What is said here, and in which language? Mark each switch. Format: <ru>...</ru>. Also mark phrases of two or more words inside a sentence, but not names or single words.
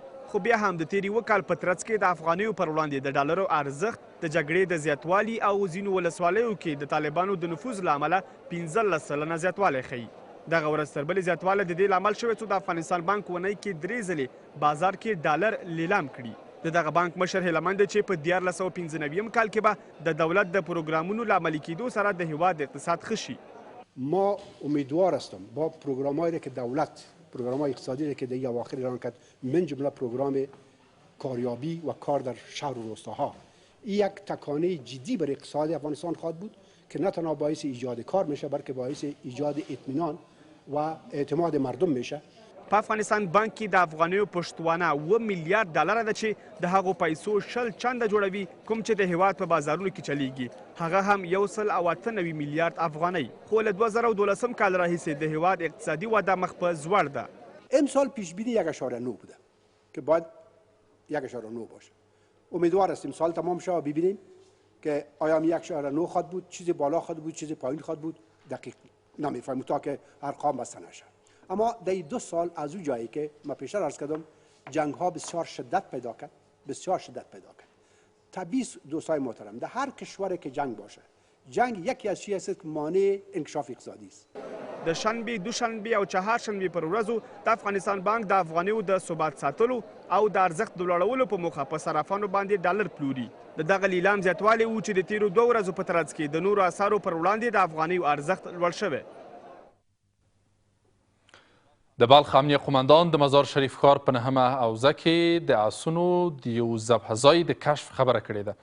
<ps>خو خو بیا هم د تیر یوه کال په ترڅ کې د افغانیو پر وړاندې د ډالرو ارزښت د جګړې د زیاتوالي او ځینو ولسوالیو کې د طالبانو د نفوذ له امله 15 سلنه زیاتوالی ښیي. دغه ورځ تر بلې زیاتوالی د دې لامل شوی څو د افغانستان بانک اونۍ کې 3 ځلې بازار کې ډالر لیلام کړي. د دغه بانک مشر هیله مند چې په 1495 کال کې به د دولت د پروګرامونو له عملي کېدو سره د هیواد اقتصاد ښه شي.</ps> <fa>ما امیدوار هستم با پروگرام‌هایی که دولت پروگرام‌های اقتصادی که در اواخر اعلام کرد من جمله پروگرام کاریابی و کار در شهر و روستاها این یک تکانه جدی بر اقتصاد افغانستان خواهد بود که نه تنها باعث ایجاد کار میشه بلکه باعث ایجاد اطمینان و اعتماد مردم میشه.</fa> <ps>په افغانستان بانک کې د افغانیو پشتوانه 2 میلیارډ ډالر ده چې د هغو پیسو 60 چنده جوړوي کوم چې د هیواد په بازارونو کې چلیږي. هغه هم 198 میلیارد افغانۍ. خو له 2012 کال راهیسې د هیواد اقتصادي وده مخ په زوړ ده.</ps> <fa>امسال پیش بینی 1.9 بوده که باید 1.9 باشه. امیدوار هستیم سال تمام شه ببینیم که آیا 1.9 خواهد بود، چیز بالا خواهد بود، چیز پایین خواهد بود، دقیق نمیفهمیم تا که ارقام بسته نشه. اما در 2 سال از اون جایی که ما پیشتر عرض کردم جنگ ها بسیار شدت پیدا کرد، بسیار شدت پیدا کرد. طبیعی دوستای محترم در هر کشوری که جنگ باشه، جنگ یکی از چیزایی است که مانع انکشاف اقتصادی است.</fa> <ps>د شنبه، دوشنبه او چهارشنبه پر ورځو د افغانستان بانک د افغانیو د ثبات ساتلو او د ارزښت د لوړولو په موخه په صرافانو باندې ډالر پلوري. د دغه لیلام زیاتوالی و چې د تیرو 2 ورځو په ترڅ کې د نورو اسعارو پر وړاندې د افغانیو ارزښت لوړ شوی. د بلخ امنیه قماندان د مزار شریف ښار په 9مه حوزه کې د آسونو د یو ذبح ځای د کشف خبره کړې ده.</ps>